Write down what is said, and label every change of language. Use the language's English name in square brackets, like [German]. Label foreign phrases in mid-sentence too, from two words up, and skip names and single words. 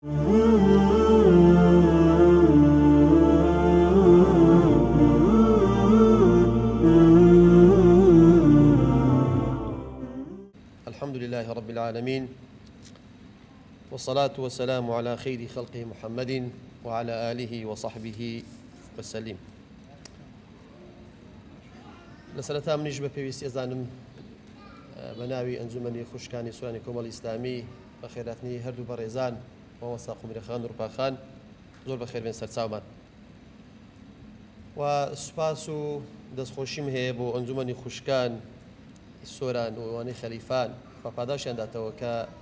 [Arabic] الحمد لله رب العالمين، والصلاة والسلام على خير خلقه محمد وعلى آله وصحبه وسلم. [Central Kurdish] لسرەتا منیش بە پێویستی ئەزانم بە ناوی ئەنجومەنی خوشکانی سوانی کۆمەڵی ئیسلامی بە خێراتنی هەردوو بەڕێزان مامۆستا قومرەخان و ڕووپاخان زۆر بەخێربێن سەرچاومان و سوپاس و دەستخۆشیم هەیە بۆ ئەنجومەنی خوشکان سۆران و ئەوانەی خەلیفان بە پاداشیان داتەوە کە